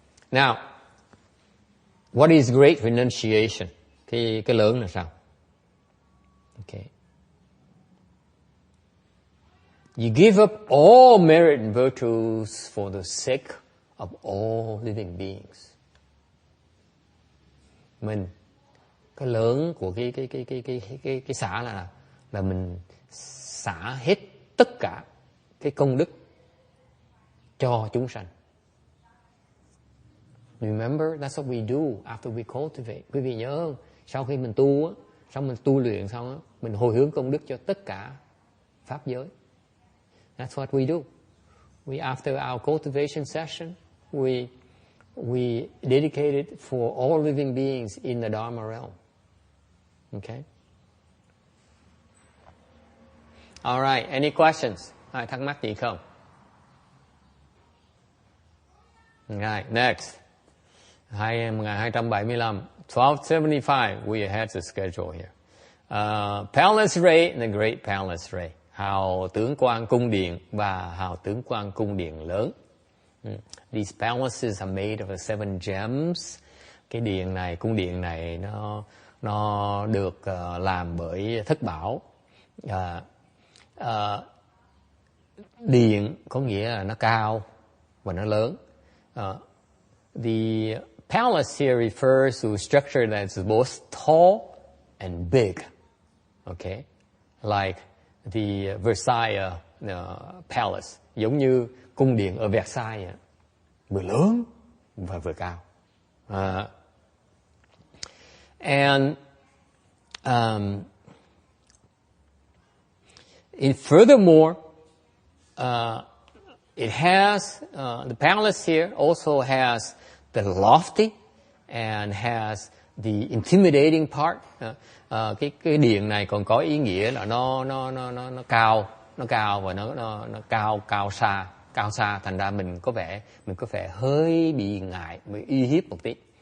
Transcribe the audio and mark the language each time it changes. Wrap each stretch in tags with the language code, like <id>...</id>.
<en>Now, what is great renunciation?</en> <vi>Cái lớn là sao? Okay.</vi> <en>You give up all merit and virtues for the sake of all living beings.</en> <vi>Cái lớn của cái xả là mình xả hết tất cả cái công đức cho chúng sanh.</vi> <en>Remember, that's what we do after we cultivate.</en> <vi>Quý vị nhớ không? Sau khi mình tu á, sau mình tu luyện xong á, mình hồi hướng công đức cho tất cả pháp giới.</vi> <en>That's what we do. after our cultivation session, we dedicate it for all living beings in the Dharma realm. Okay? All right, any questions?</en> <vi>Ai thắc mắc gì không?</vi> <en>Right, next. 1275. 1275, we ahead the schedule here. Palace Ray and the Great Palace Ray.</en> <vi>Hào tướng quang cung điện và hào tướng quang cung điện lớn.</vi> <en>These palaces are made of 7 gems.</en> <vi>Cái điện này, cung điện này nó được làm bởi thất bảo. Điện có nghĩa là nó cao và nó lớn.</vi> <en>The palace here refers to a structure that's both tall and big. Okay, like the Versailles Palace,</en> <vi>giống như cung điện ở Versailles, vừa lớn và vừa cao.</vi> <en>And furthermore, it has the palace here also has the lofty and has the intimidating part.</en> <vi>Cái điện này còn có ý nghĩa là nó cao và nó cao xa, thành ra mình có vẻ hơi bị ngại, bị uy hiếp một tí.</vi>